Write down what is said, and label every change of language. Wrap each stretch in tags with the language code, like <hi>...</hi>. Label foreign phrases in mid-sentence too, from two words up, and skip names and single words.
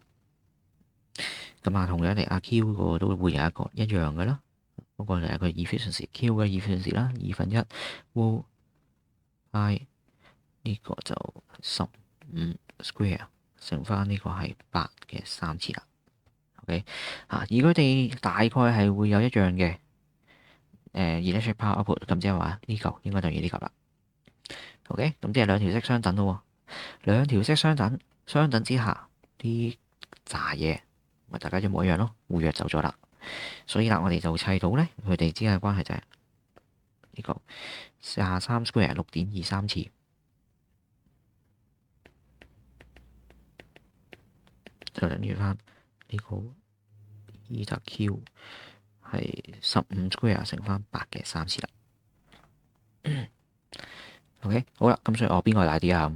<yue>同樣嚟Q 嗰個都會有一樣嘅啦。嗰個就係個 efficiency，Q 嘅 efficiency 啦，1/2 I 呢個就15 square 乘翻呢個係8嘅3次啦。OK，而佢哋大概係會有一樣嘅</yue> <en>electric power output，</en> <yue>咁即係話呢嚿應該等於呢嚿啦。OK，咁即係兩條式相等咯。兩條式相等之下，啲渣嘢咪大家一模一樣咯，互約走咗啦。所以啦，我哋就砌到咧，佢哋之間嘅關係就係呢個23 square 6.23次，就等於翻呢個 eta q 係15 square 乘翻8嘅3次啦。OK， 好啦，咁所以邊個大啲啊？</yue>